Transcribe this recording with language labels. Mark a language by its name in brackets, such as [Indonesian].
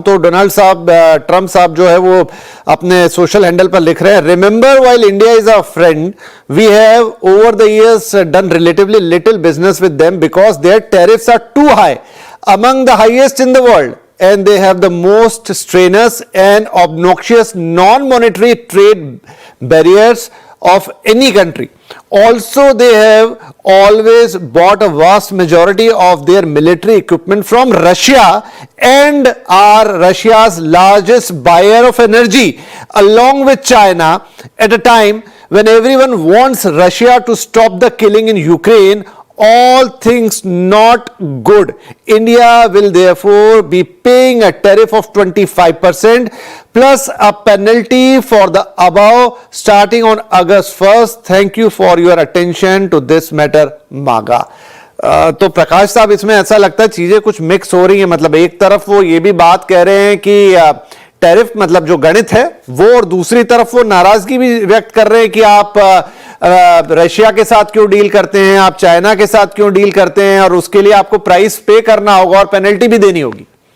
[Hindi] तो डोनाल्ड साहब, ट्रम्प साहब जो है वो अपने सोशल हैंडल पर लिख रहे हैं, [English] Remember while India is a friend we have over the years done relatively little business with them because their tariffs are too high, among the highest in the world, and they have the most strenuous and obnoxious non-monetary trade barriers of any country. Also, they have always bought a vast majority of their military equipment from Russia and are Russia's largest buyer of energy, along with China, at a time when everyone wants Russia to stop the killing in Ukraine. All things not good. India will therefore be paying a tariff of 25% plus a penalty for the above starting on August 1st. Thank you for your attention to this matter, MAGA. [Hindi] तो प्रकाश साहब इसमें ऐसा लगता है चीजें कुछ mix हो रही हैं। मतलब एक तरफ वो ये भी बात कह रहे हैं कि टैरिफ मतलब जो गणित है वो, और दूसरी तरफ वो नाराजगी भी व्यक्त कर रहे हैं कि आप रशिया के साथ क्यों डील करते हैं, आप चाइना के साथ क्यों डील करते हैं, और उसके लिए आपको प्राइस पे करना होगा और पेनल्टी भी देनी होगी।